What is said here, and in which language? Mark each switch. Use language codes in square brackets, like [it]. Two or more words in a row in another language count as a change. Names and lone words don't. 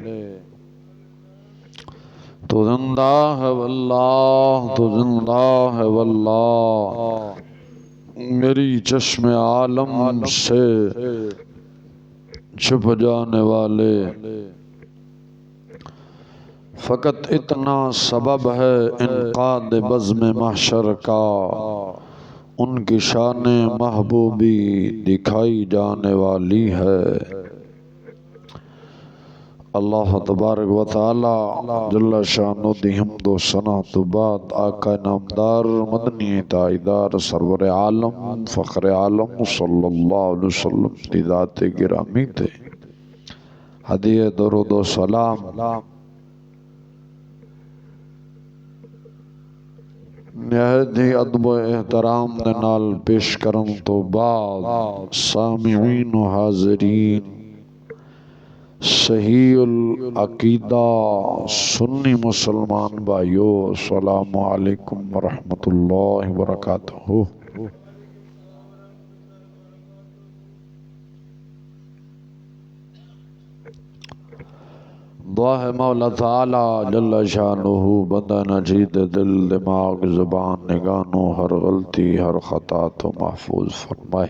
[ur] تو زندہ ہے واللہ، تو زندہ ہے واللہ، میری چشمِ عالم سے چھپ جانے والے. فقط اتنا سبب ہے انعقادِ بزمِ محشر کا، ان کی شانِ محبوبی دکھائی جانے والی ہے. [ar] الله تبارك وتعالى جل شأنه [pa] دی حمد و ثنا تو بعد آقا نامدار مدنی تاجدار سرور عالم فخر عالم [ar] صلى الله عليه وسلم [pa] دی ذاتِ گرامی تے ہدیہ درود و سلام نہایت ہی ادب و احترام دے نال پیش کرن تو بعد سامعین و حاضرین صحیح العقیدہ سنی مسلمان بھائیوں, [ar] السلام عليكم ورحمة الله وبركاته. [pa] دعا ہے مولا تعالیٰ [ar] جل شأنه [pa] بندہ نجید دل دماغ زبان نگانو ہر غلطی ہر خطا تو محفوظ فرمائے.